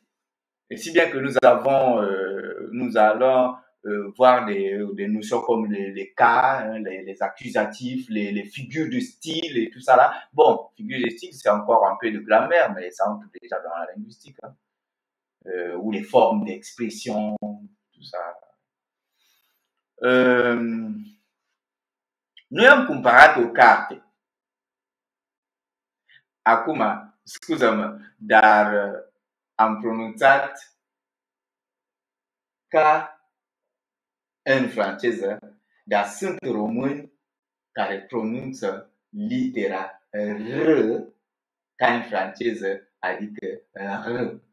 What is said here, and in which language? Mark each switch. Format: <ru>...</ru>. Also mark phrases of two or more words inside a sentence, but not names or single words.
<fr>Et si bien que nous allons voir des notions comme les cas, hein, les accusatifs, les figures de style et tout ça là. Bon, figures de style, c'est encore un peu de grammaire, mais ça entre déjà dans la linguistique. Hein. Ou les formes d'expression, tout ça.</fr> <ro>Noi am cumpărat o carte. Acum, scuză-mă, dar am pronunțat ca în franceză, dar sunt români care pronunță litera R ca în franceză, adică R.</ro>